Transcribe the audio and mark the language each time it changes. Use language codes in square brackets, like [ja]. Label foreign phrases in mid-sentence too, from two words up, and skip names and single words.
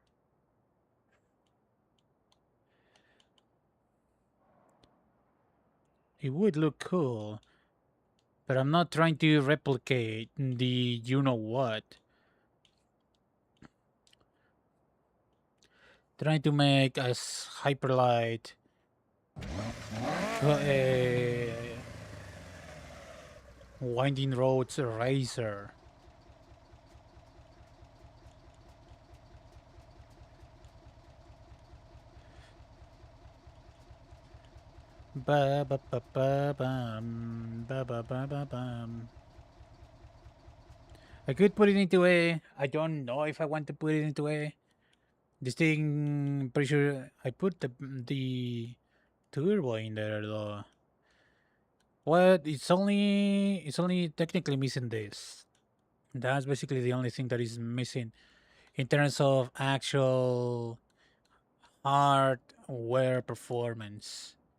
[en] It would look cool, but I'm not trying to replicate the you know what. Trying to make as hyperlight winding roads racer. Ba ba ba ba bum, ba ba ba ba bum. I could put it into A. I don't know if I want to put it into A. This thing, pretty sure I put the turbo in there though. What? It's only technically missing this. That's basically the only thing that is missing in terms of actual hardware performance.